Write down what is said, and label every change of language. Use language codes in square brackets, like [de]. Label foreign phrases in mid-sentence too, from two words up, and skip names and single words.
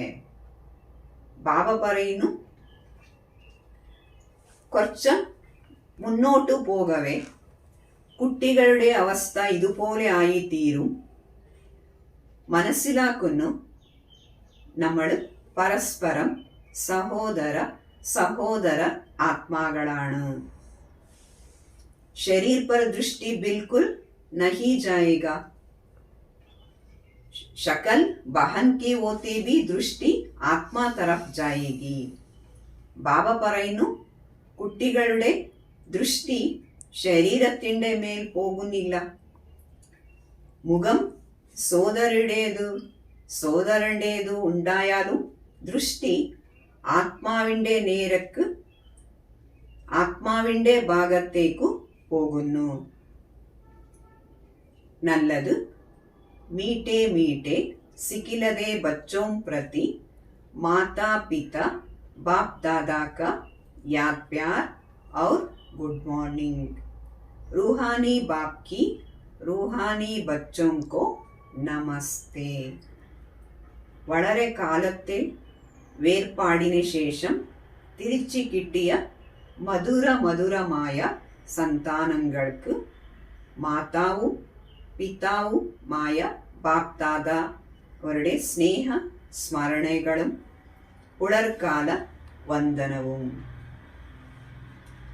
[ml] ബാബ പറയുന്നു, കുറച്ച് മുന്നോട്ടു പോകവേ കുട്ടികളുടെ അവസ്ഥ ഇതുപോലെ ആയിത്തീരും. മനസ്സിലാക്കുന്നു, നമ്മൾ പരസ്പരം സഹോദര ആത്മാക്കളാണ്. [hi] शरीर पर दृष्टि बिल्कुल नहीं जाएगा. शकल बहन के होते भी दृष्टि आत्मा तरफ जाएगी. [ml] ബാബ പറയുന്നു, കുട്ടികളുടെ ദൃഷ്ടി ശരീരത്തിന്റെ മേൽ പോകുന്നില്ല. മുഖം സോദരന്റേതു ഉണ്ടായാലും ദൃഷ്ടി ആത്മാവിന്റെ ഭാഗത്തേക്കു പോകുന്നു. നല്ലത്. [hi] मीठे मीठे सिखिलदे बच्चों प्रति माता पिता बाप दादा का याद प्यार और [en] good morning. [hi] रूहानी बाप की रूहानी बच्चों को നമസ്തേ. [ml] വളരെ കാലത്തെ വേർപാടിന് ശേഷം തിരിച്ചു കിട്ടിയ മധുരമായ സന്താനങ്ങൾക്ക് മാതാവും പിതാവുമായ ബാപ് ദാദ അവരുടെ സ്നേഹ സ്മരണകളും പുലർക്കാല വന്ദനവും.